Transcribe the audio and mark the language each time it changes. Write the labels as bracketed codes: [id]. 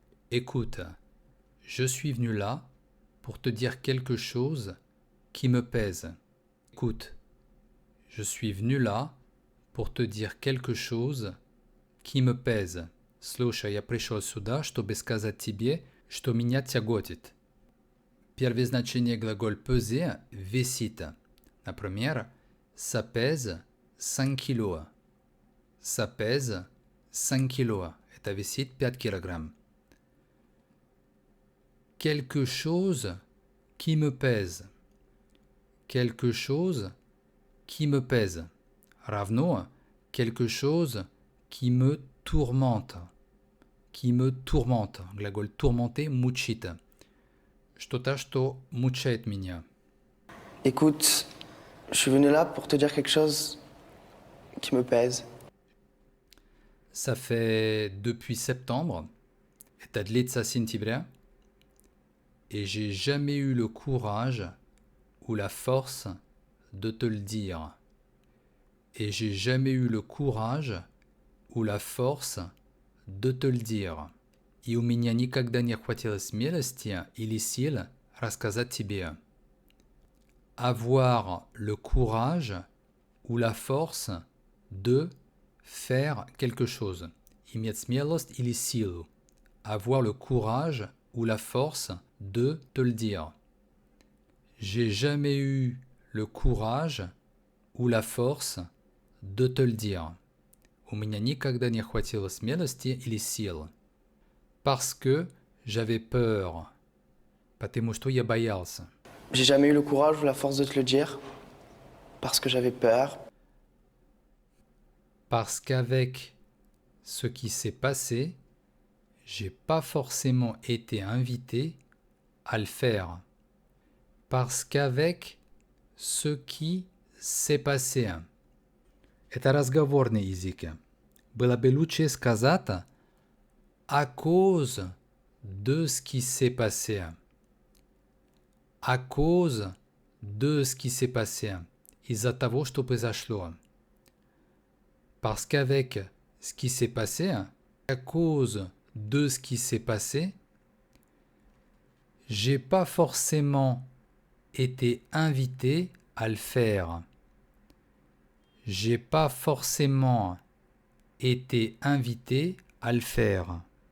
[fr] Écoute, je suis venu là pour te dire quelque chose qui me pèse. Écoute, je suis venu là pour te dire quelque chose qui me pèse. [ru] Слушай, я пришел сюда, чтобы сказать тебе, что меня тяготит. Первое значение глаголь peser – весит. [fr] Например, ça pèse 5 kilos. Ça pèse 5 kilos. [ru] Это весит 5 килограмм. [fr] Quelque chose qui me pèse. Quelque chose qui me pèse. [ru] Равно [fr] quelque chose qui me tourmente. Qui me tourmente. [ru] Глаголь tourmenter – мучит. Что-то, что мучает меня. [fr] Écoute, je suis venu là pour te dire quelque chose qui me pèse. Ça fait depuis septembre. [ru] Это длится с сентября. [fr] Et j'ai jamais eu le courage ou la force de te le dire. Et j'ai jamais eu le courage ou la force de te le dire. [ru] И у меня никогда не хватило смелости или сил рассказать тебе. [fr] avoir le courage ou la force de faire quelque chose. [ru] Иметь смелость или силу. [fr] Avoir le courage ou la force de te le dire. J'ai jamais eu le courage ou la force de te le dire. [ru] У меня никогда не хватило смелости или сил. [fr] Parce que j'avais peur. [ru] Потому что я боялся. [fr] J'ai jamais eu le courage ou la force de te le dire parce que j'avais peur. Parce qu'avec ce qui s'est passé, j'ai pas forcément été invité à le faire. Parce qu'avec ce qui s'est passé. [ru] Это разговорный язык. Было бы лучше сказать [fr] à cause de ce qui s'est passé. À cause de ce qui s'est passé. [ru] Из-за того, что произошло. [fr] Parce qu'avec ce qui s'est passé, à cause de ce qui s'est passé, j'ai pas forcément été invité à le faire. J'ai pas forcément été invité à le faire.